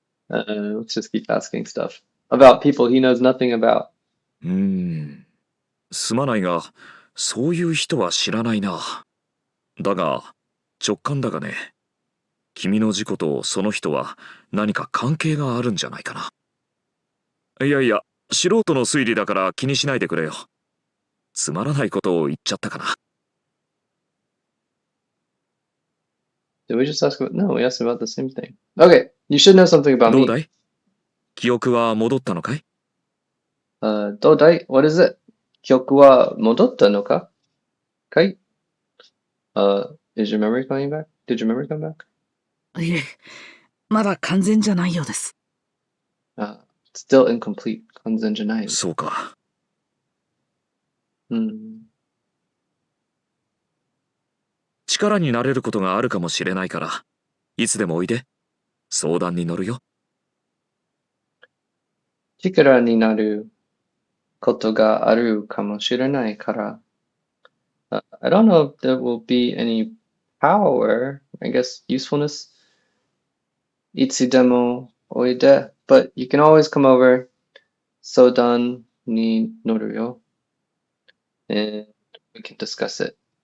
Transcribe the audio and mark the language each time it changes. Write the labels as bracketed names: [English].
[English] Let's just keep asking stuff about people he knows nothing about. [Japanese] すまないが、そういう人は知らないな。だが、直感だがね、君の事故とその人は何か関係があるんじゃないかな。いやいや、素人の推理だから気にしないでくれよ。つまらないことを言っちゃったかな。 [English] Did we just ask about? No, we asked about the same thing. Okay, you should know something about [Japanese] どう [English] me. [Japanese] だい？記憶は戻ったのかい？どうだい? [English] What is it? [Japanese] 記憶は戻ったのか?かい? [English] Is your memory coming back? Did your memory come back? [Japanese] いえ、まだ完全じゃないようです。 [English] Still incomplete. [Japanese] 完全じゃない。そうか。力になれることがあるかもしれないから、いつでもおいで。相談に乗るよ。力になることがあるかもしれないから。 [English] I don't know if there will be any power, I guess usefulness. [Japanese] いつでもおいで. [English] But you can always come over. [Japanese] 相談に乗るよ. [English] And we can discuss it.